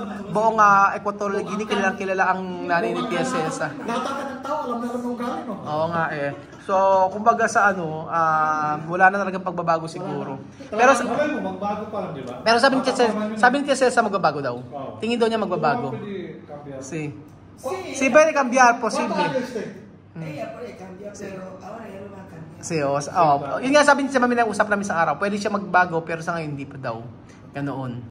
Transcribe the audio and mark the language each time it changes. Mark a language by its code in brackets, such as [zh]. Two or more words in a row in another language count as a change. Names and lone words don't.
[tl] Buong Equatorial Guinea, kilala ang nanay ni Tia Celsa. Lahat ng tao, alam na kung galing, no? Oo nga eh. So, kumbaga sa ano, wala na talagang pagbabago siguro. Pero magbago pa lang, di ba? Pero sabi ni Tia Celsa magbabago daw. Tingin daw niya magbabago. [es] Si puede cambiar, posible. Ella puede cambiar, pero ahora ya no va a cambiar. [tl] Yun nga sabi niya sa mami na usap namin sa araw. Pwede siya magbago pero sa ngayon hindi pa daw. Ganoon.